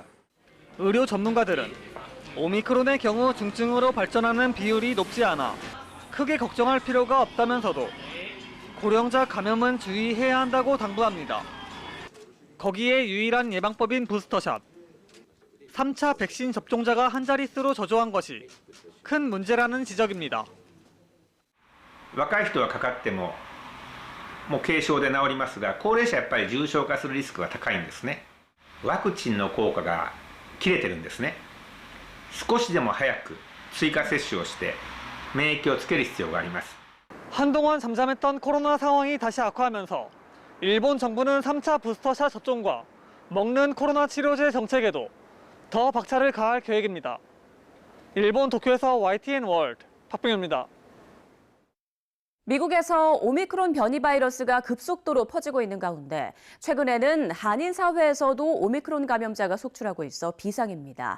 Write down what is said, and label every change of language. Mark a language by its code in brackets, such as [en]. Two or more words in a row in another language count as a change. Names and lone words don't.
[ko] 의료 전문가들은 오미크론의 경우 중증으로 발전하는 비율이 높지 않아 크게 걱정할 필요가 없다면서도 고령자 감염은 주의해야 한다고 당부합니다. 거기에 유일한 예방법인 부스터샷. 3차 백신 접종자가 한 자릿수로 저조한 것이 큰 문제라는 지적입니다. [ja] 若い人はかかってももう軽症で治りますが、高齢者はやっぱり重症化するリスクが高いんですね。ワクチンの効果が切れてるんですね。少しでも早く追加接種をして免疫をつける必要があります。 [ko] 한동안 잠잠했던 코로나 상황이 다시 악화하면서 일본 정부는 3차 부스터샷 접종과 먹는 코로나 치료제 정책에도 더 박차를 가할 계획입니다. 일본 도쿄에서 YTN 월드 박병효입니다. 미국에서 오미크론 변이 바이러스가 급속도로 퍼지고 있는 가운데 최근에는 한인 사회에서도 오미크론 감염자가 속출하고 있어 비상입니다.